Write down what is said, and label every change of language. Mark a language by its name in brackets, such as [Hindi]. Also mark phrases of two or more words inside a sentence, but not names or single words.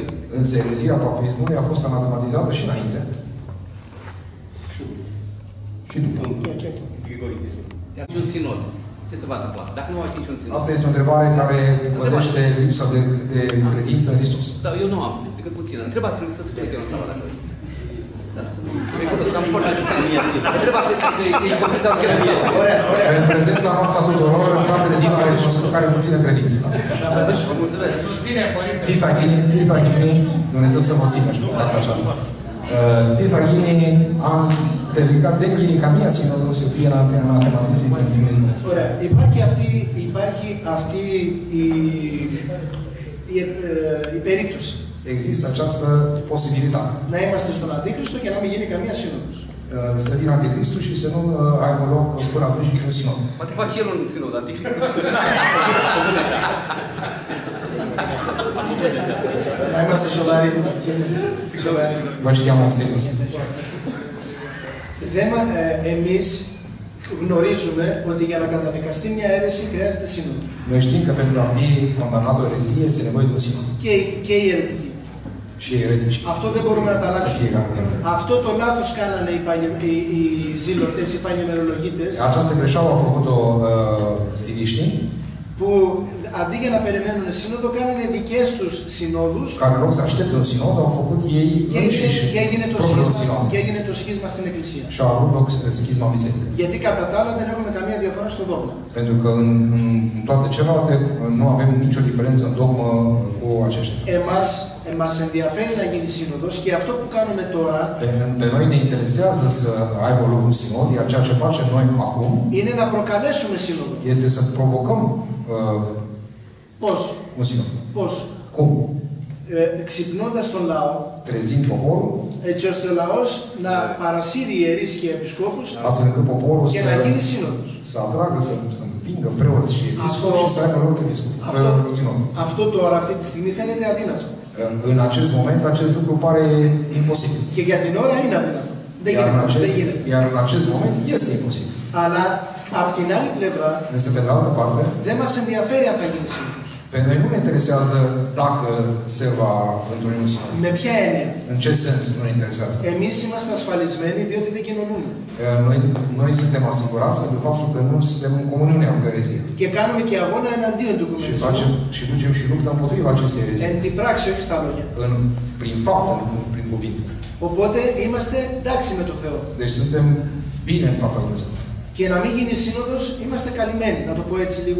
[Romanian] Însă erezia papismului a fost anatematizată și înainte. Și după. Niciun sinod. Ce se va întâmpla? Dacă nu va fi niciun sinod. Asta este o întrebare care vădește lipsa de credință în Hristos. Da, eu nu am decât puțină. Întrebați-l să spune că eu nu stau dacă am foarte puțin. În prezența noastră tuturor, fratele Dima are care puțină credință. Titachini, Dumnezeu să vă țină și pe aceasta. Titachini am [Greek] τελικά δεν γίνει καμία σύνοδος η οποία να θεματίσει τον κινησμό. Ωραία. Υπάρχει αυτή η περίπτωση. [Romanian] Există această posibilitate. [Greek] Να είμαστε στον Αντίχριστο και να μην γίνει καμία σύνοδος. [Romanian] Să vină Anticristul și să nu aibă loc până atunci niciun sinod. Poate face el un sinod, Anticristul. [Greek] Να είμαστε σοβαροί. [Romanian] Vă știam serios. [Greek] Εμείς γνωρίζουμε ότι για να καταδικαστεί μια αίρεση χρειάζεται σύνοδο. [Romanian] Noi știm că pentru a fi condamnat o erezie este nevoie de un sinod. [Greek] Και η αιρετική. [Romanian] Și eretici. [Greek] Αυτό δεν μπορούμε να τα αλλάξουμε. Αυτό το λάθος κάνανε οι ζήλωτες, οι πανημερολογίτες. [Romanian] Această greșeală au făcut-o stiliștii. [Greek] Που αντί για να περιμένουν σύνοδο, κάνανε δικές τους συνόδους. [Romanian] Care în loc să aștepte un sinod, au făcut ei înșiși propriul sinod. [Greek] Και έγινε το σχίσμα στην Εκκλησία. [Romanian] Și a avut loc schizma biserică. [Greek] Γιατί κατά τα άλλα δεν έχουμε καμία διαφορά στο δόγμα. [Romanian] Pentru că în toate celelalte nu avem nicio diferență în dogmă cu aceștia. [Greek] Μας ενδιαφέρει να γίνει σύνοδος και αυτό που κάνουμε τώρα [Romanian] Pe noi ne interesează să aibă loc un sinod, iar ceea ce facem noi acum [Greek] είναι να προκαλέσουμε σύνοδο. [Romanian] este să provocăm [Greek] Πώς? [Romanian] un sinod. [Greek] Πώς? [Romanian] Cum? [Greek] Ξυπνώντας τον λαό, [Romanian] Trezind poporul, [Greek] έτσι ώστε ο λαός να παρασύρει ιερείς και επισκόπους [Romanian] astfel încât poporul [Greek] και να γίνει σύνοδος. [Romanian] să atragă, să împingă preoți și episcopi și să aibă loc sinod. [Greek] Αυτό τώρα, αυτή τη στιγμή φαίνεται αδύνατο. [Romanian] În acest moment, acest lucru pare imposibil. [Greek] Και για την ώρα είναι αδύνατο. [Romanian] Iar în acest moment este imposibil. [Greek] Αλλά από την άλλη πλευρά [Romanian] Însă, pe de altă parte, [Greek] δεν μας ενδιαφέρει αν θα γίνει σύνοδος. [Romanian] pe noi nu ne interesează dacă se va întruni un sinod. [Greek] Με ποια έννοια? [Romanian] În ce sens nu ne interesează? [Greek] Εμείς είμαστε ασφαλισμένοι διότι δεν κοινωνούμε. [Romanian] Noi suntem asigurați pentru faptul că nu suntem în comuniune cu erezia. [Greek] Και κάνουμε και αγώνα εναντίον του οικουμενισμού. [Romanian] Și ducem și luptă împotriva acestei erezii. [Greek] Εν την πράξη, όχι στα λόγια. [Romanian] Prin fapt, prin cuvinte. [Greek] Οπότε είμαστε εντάξει με το Θεό. [Romanian] Deci suntem bine în fața lui Dumnezeu. [Greek] Και να μην γίνει σύνοδος, είμαστε καλυμμένοι. Να το πω έτσι λίγο.